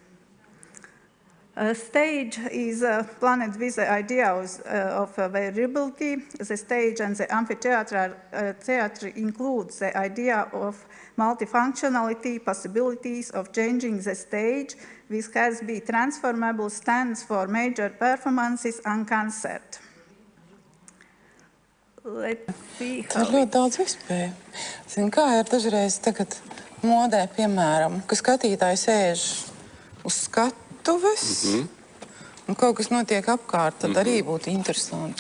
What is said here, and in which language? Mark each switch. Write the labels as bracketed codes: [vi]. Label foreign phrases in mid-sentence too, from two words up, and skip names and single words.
[en] A stage is planned with the idea of variability. The stage and the amphitheatre includes the idea of multifunctionality, possibilities of changing the stage, which has been transformable stands for major performances and concert. [lv] Tā ir ļoti daudz iespēju. Zin, kā ir dažreiz tagad modē, piemēram, ka skatītāji sēž uz skatuves un kaut kas notiek apkārt, tad arī būtu interesanti.